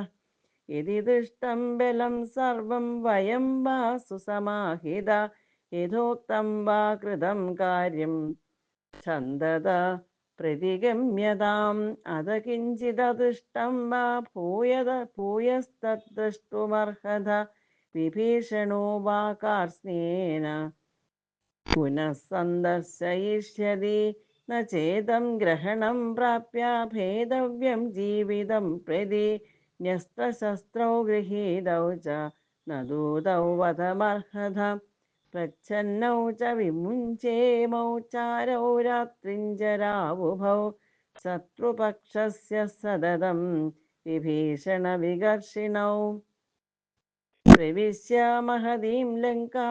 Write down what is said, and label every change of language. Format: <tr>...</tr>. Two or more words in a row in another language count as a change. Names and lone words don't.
<sa>യദി ദൃഷ്ടം ബലം സർവം വയം വാ സുസമാഹിത യഥോക്തം വാ കൃതം കാര്യം ഛന്ദത പ്രതിഗമ്യതാം. അത കിഞ്ചിദൃഷ്ടം വാ ഭൂയസ്തദ്ദ്രഷ്ടുമർഹത വിഭീഷണോ വാ कार्ष्णेन पुनः सन्दर्शयिष्यति न चेदं ग्रहणं प्राप्य भेदव्यं जीवितं प्रति न्यस्त्रशस्त्रौ गृहीतौ च न दूतौ वधमर्हत प्रच्छन्नौ च विमुञ्चेमौ चारौ रात्रिञ्जरावुभौ शत्रुपक्षस्य सततं विभीषणविकर्षिणौ प्रविश्य महतीं लङ्कां</sa>